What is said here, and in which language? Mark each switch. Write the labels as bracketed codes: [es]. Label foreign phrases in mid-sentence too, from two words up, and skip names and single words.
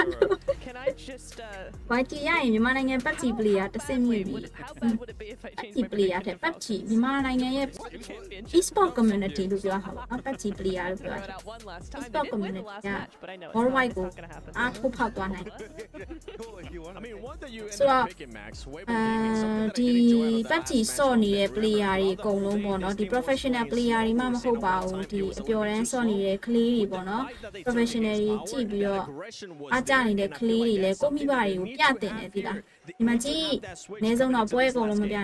[en] Can I just [my] YG ရရင်မြန်မာနိုင်ငံ PUBG player တစ်ဆင့်မြင့်ပြီ PUBG player တဲ့ PUBG မြန်မာနိုင်ငံရဲ့ [en] Esports community [my] လို့ပြောတာပါ PUBG player လို့ပြောတာ [en] Esports community [my] က worldwide ကိုအားထုတ်ဖောက်သွားနိုင် [en] I mean, one that you [my] so ဒီ PUBG ဆော့နေတဲ့ player တွေအကုန်လုံးပေါ့နော်ဒီ [en] professional player [my] တွေမှမဟုတ်ပါဘူးဒီအပျော်တန်းဆော့နေတဲ့ကလေးတွေပေါ့နော် professional တွေကြည့်ပြီးတော့အားကြနေတဲ့ကလေးတွေလည်းကိုမိဘတွေကိုပြတင်တယ်ဒီလားဒီမှာကြည့်အနည်းဆုံးတော့ပွဲအကုန်လုံးမပြ